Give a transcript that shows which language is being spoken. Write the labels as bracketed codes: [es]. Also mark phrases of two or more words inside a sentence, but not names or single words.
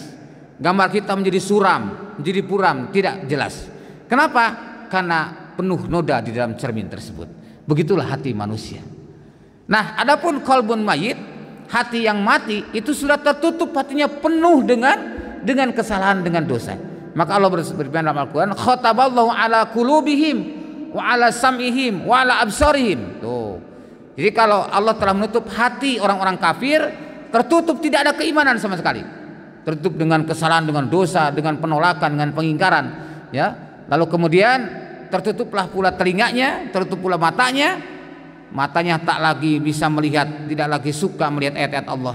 [id] Gambar kita menjadi suram, menjadi puram, tidak jelas. Kenapa? Karena penuh noda di dalam cermin tersebut. Begitulah hati manusia. Nah, adapun [ar] قلب ميت, [id] hati yang mati itu sudah tertutup, hatinya penuh dengan kesalahan, dengan dosa. Maka Allah berfirman dalam Al-Quran, [ar] ختم الله على قلوبهم وعلى سمعهم وعلى أبصارهم. [id] Tuh. Jadi kalau Allah telah menutup hati orang-orang kafir, tertutup, tidak ada keimanan sama sekali. Tertutup dengan kesalahan, dengan dosa, dengan penolakan, dengan pengingkaran, ya. Lalu kemudian tertutuplah pula telinganya, tertutup pula matanya. Matanya tak lagi bisa melihat, tidak lagi suka melihat ayat-ayat Allah.